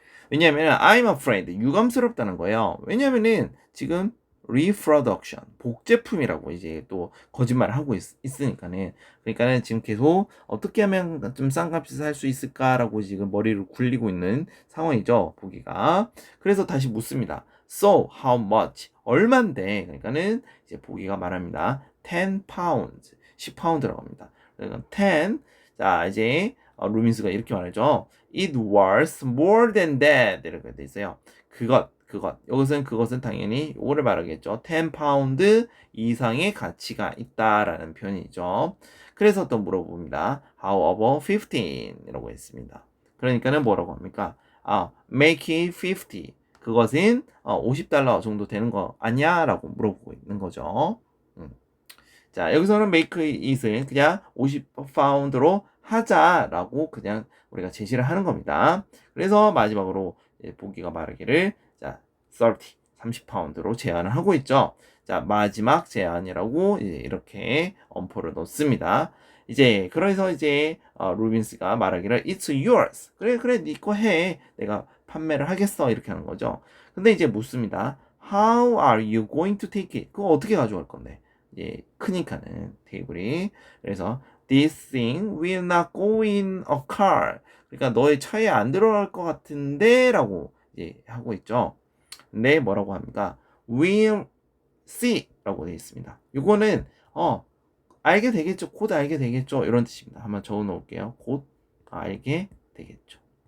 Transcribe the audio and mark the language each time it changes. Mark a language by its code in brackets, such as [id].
[ko] 왜냐하면 [en] I'm afraid [ko] 유감스럽다는 거예요. 왜냐하면은 지금 reproduction 복제품이라고 이제 또 거짓말을 하고 있으니까는 그러니까는 지금 계속 어떻게 하면 좀 싼 값에 살 수 있을까라고 지금 머리를 굴리고 있는 상황이죠. 보기가. 그래서 다시 묻습니다. [en] So how much [ko] 얼만데 그러니까는 이제 보기가 말합니다. 10 pounds 10파운드라고 합니다. 그러니까 10 자 이제 루민스가 이렇게 말하죠. [en] It was more than that [ko] 이렇게 돼 있어요. 그것 그것은 당연히 이거를 말하겠죠. 10 파운드 이상의 가치가 있다라는 표현이죠. 그래서 또 물어봅니다. [en] How about 15? [ko] 이라고 했습니다. 그러니까는 뭐라고 합니까? [en] make it 50. [ko] 그것은 $50 정도 되는 거 아니야? 라고 물어보고 있는 거죠. 자, 여기서는 make it을 그냥 50파운드로 하자라고 그냥 우리가 제시를 하는 겁니다. 그래서 마지막으로 보기가 말하기를 자, 30파운드로 제안을 하고 있죠. 자, 마지막 제안이라고 이렇게 엄포를 놓습니다. 그래서 루빈스가 말하기를 [en] it's yours. [ko] 그래, 네 거 해. 내가 판매를 하겠어. 이렇게 하는 거죠. 근데 이제 묻습니다. [en] How are you going to take it? [ko] 그거 어떻게 가져갈 건데? 크니까는 테이블이. 그래서 [en] this thing will not go in a car. [ko] 그러니까 너의 차에 안 들어갈 것 같은데 라고 하고 있죠. 근데 뭐라고 합니까? [en] will see [ko] 라고 되어 있습니다. 이거는 알게 되겠죠. 곧 알게 되겠죠. 이런 뜻입니다. 한번 적어 놓을게요. 곧 알게 되겠죠.